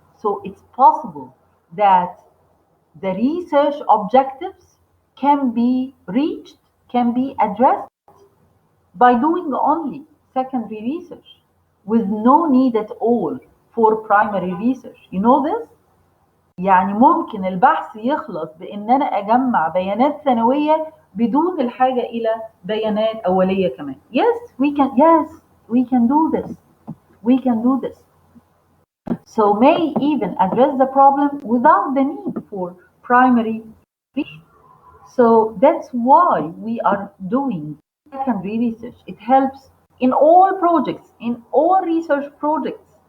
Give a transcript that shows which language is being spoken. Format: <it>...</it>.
<en>So it's possible that the research objectives can be reached, can be addressed by doing only secondary research with no need at all for primary research. You know this?</en> <ar>يعني ممكن البحث يخلص بإن أنا أجمع بيانات ثانوية بدون الحاجة إلى بيانات أولية كمان.</ar> <en>Yes, we can do this. We can do this. So may even address the problem without the need for primary research. So that's why we are doing secondary research. It helps in all projects, in all research projects.</en>